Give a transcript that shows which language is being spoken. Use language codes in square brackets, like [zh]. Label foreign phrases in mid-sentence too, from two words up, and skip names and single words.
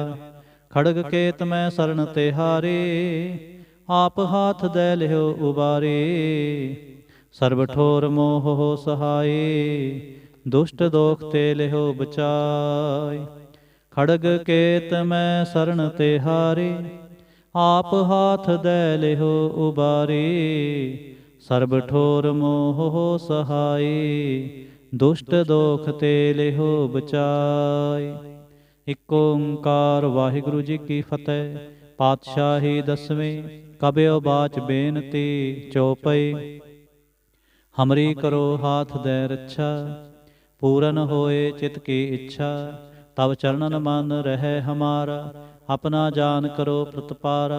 [pa] ਖੜਗ ਕੇਤ ਮੈਂ ਸਰਣ ਤਿਹਾਰੀ, ਆਪ ਹਾਥ ਦੈ ਲਿਓ ਉਬਾਰੀ। ਸਰਬ ਠੋਰ ਮੋਹ ਹੋ ਸਹਾਈ, ਦੁਸ਼ਟ ਦੋਖ ਤੇ ਲਿਓ ਬਚਾਈ। ਖੜਗ ਕੇਤ ਮੈਂ ਸਰਣ ਤਿਹਾਰੀ, ਆਪ ਹਾਥ ਦੇ ਲਿਹੋ ਉਬਾਰੀ ਸਰਬ ਠੋਰ ਮੋਹ ਸਹਾਈ ਦੁਸ਼ਟ ਦੋਖ ਤੇ ਲਿਹੋ ਬਚਾਈ। ਇਕ ਓੰਕਾਰ ਵਾਹਿਗੁਰੂ ਜੀ ਕੀ ਫਤਿਹ। ਪਾਤਸ਼ਾਹੀ ਦਸਵੀਂ ਕਬਿਓ ਬਾਚ ਬੇਨਤੀ ਚੌਪਈ। ਹਮਰੀ ਕਰੋ ਹਾਥ ਦੈ ਰੱਛਾ, ਪੂਰਨ ਹੋਏ ਚਿਤ ਕੀ ਇੱਛਾ। ਤਬ ਚਰਨਨ ਮਨ ਰਹਿ ਹਮਾਰਾ, ਆਪਣਾ ਜਾਨ ਕਰੋ ਪ੍ਰਤਪਾਰਾ।